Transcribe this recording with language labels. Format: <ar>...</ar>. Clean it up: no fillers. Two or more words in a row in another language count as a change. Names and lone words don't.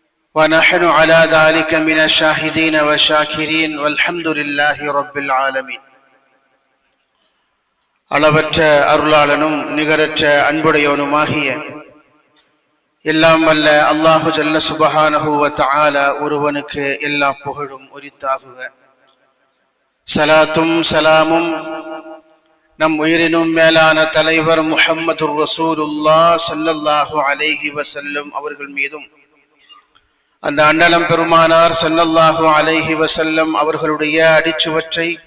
<ar>ونحن على ذلك من الشاهدين والشاكرين والحمد لله رب العالمين.</ar> <ta>அளவற்ற அருளாளனும் நிகரற்ற அன்புடையவனுமாகிய எல்லாம் வல்ல அல்லாஹு</ta> <ar>جل سبحانه وتعالى</ar> <ta>ஒருவனுக்கு எல்லா புகழும் உரித்தாகுக. ஸலாத்தும் ஸலாமும் நம் உயிரினும் மேலான தலைவர் முஹம்மதுர் ரசூலுல்லாஹ்</ta> <ar>صلى الله عليه وسلم</ar> <ta>அவர்கள் மீதும், அந்த அண்ணலம் பெருமானார்</ta> <ar>صلى الله عليه وسلم</ar> <ta>அவர்களுடைய அடிச்சுவற்றை</ta>